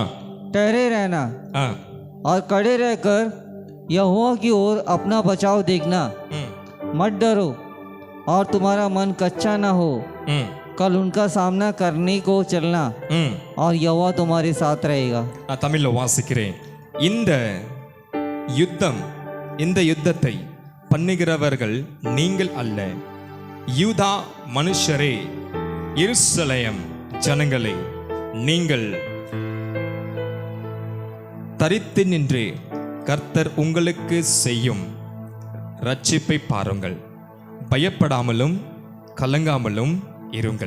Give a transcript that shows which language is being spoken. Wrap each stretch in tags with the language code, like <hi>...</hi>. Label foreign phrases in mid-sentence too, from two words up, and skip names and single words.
<hi>ठहरे रहना हाँ, और खड़े रहकर यहोवा की ओर अपना बचाव देखना. मत डरो और तुम्हारा मन कच्चा ना हो. कल उनका सामना करने को चलना और यहोवा तुम्हारे साथ रहेगा.</hi> <ta>தமிழ்ல வாசிக்கிறேன். இந்த யுத்தத்தை பண்ணுகிறவர்கள் நீங்கள் அல்ல, யூதா மனுஷரே, எருசலேம் ஜனங்களே, நீங்கள் தரித்து நின்று கர்த்தர் உங்களுக்கு செய்யும் ரட்சிப்பை பாருங்கள், பயப்படாமலும் கலங்காமலும் இருங்கள்.</ta>